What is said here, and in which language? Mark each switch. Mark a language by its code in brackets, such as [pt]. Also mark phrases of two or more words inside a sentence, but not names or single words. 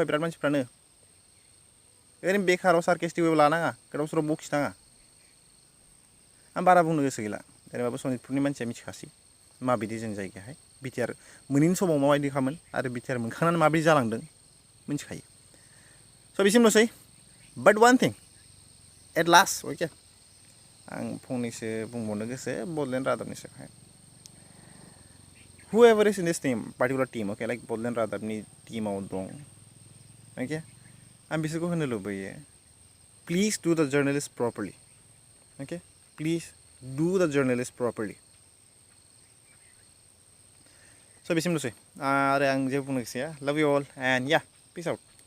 [brx] बिराद मानसिफ्रानो ओरैनो बेखाराव सार्केस्टिकबो लानाङा गोदाव सोराव बखिनाङा आं बारा बुंनो गोसो गैला जेनेबाबो सनितपुरनि मानसिया मिथिखासै माबायदि जों जायगायाहाय बिटिआर मोनैनि समाव माबायदि खामोन आरो बिटिआर मोनखांनानै माबायदि जालांदों मिथिखायो स' बिसिमल'सै [en] but one thing at last [brx] अके आं फंनैसो बुंबावनो गोसो बड'लेण्ड रादाबनि सायावहाय [en] whoever is in this team, particular team, okay, like Bodoland [brx] रादाबनि टीमाव दं, okay, आं बिसोरखौ होनो लुबैयो, [en] please do the journalist properly, okay, please do the journalist properly. [brx] So बिसिमल'सै आरो आं जेबो बुंनो गोसो गैया, [en] love you all and yeah, peace out.